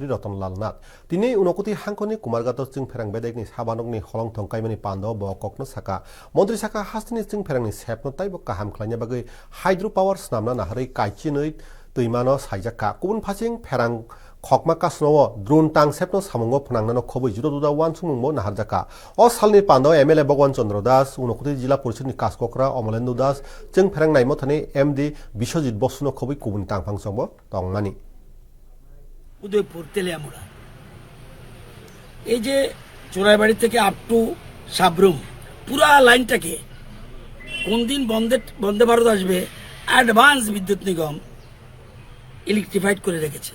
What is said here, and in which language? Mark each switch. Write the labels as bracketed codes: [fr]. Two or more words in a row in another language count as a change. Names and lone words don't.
[trk] रतनलाल नाथ दिनै उनकुति हांखनि कुमारगात जों फेरां बेदेगनि साबानकनि हलं थंकाइमानि पान्दाव बककनो साका मन्त्री साका हास्टेनि जों फेरांनि सेपनो ताइबो काहाम खालायना बागै [en] hydro power [trk] स्नामना नाहारै काइचिनै दैमानो साइजाका गुबुन फासिं फेरां खकमा कासनो द्रोन टांग सेपनो सामुंगो फनांनानो खबै जुदा जुदा वान सुमुंगो नाहारजाका अ सालनि पान्दाव एमएलए भगवान चंद्र दास उनकुति जिल्ला परिषदनि कासकक्रा अमलेन्दु दास जों फेरां नाइमो थाने एमडी बिश्वजित बसुनो खबै गुबुन टांगफांसंबो दंमानि [bn] উদয়পুর তেলিয়ামুড়া এই যে চোরাইবাড়ি থেকে [en] up to [bn] সাবরুম পুরা লাইনটাকে কোন দিন বন্দে ভারত আসবে অ্যাডভান্স বিদ্যুৎ নিগম ইলেকট্রিফাইড করে রেখেছে